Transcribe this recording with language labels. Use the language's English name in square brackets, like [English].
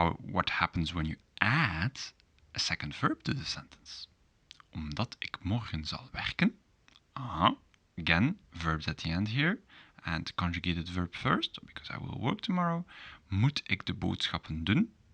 [English] What happens when you add a second verb to the sentence? [Dutch] Omdat ik morgen zal werken. [English] Again, verbs at the end here, and conjugated verb first, because I will work tomorrow. [Dutch] Moet ik de boodschappen doen?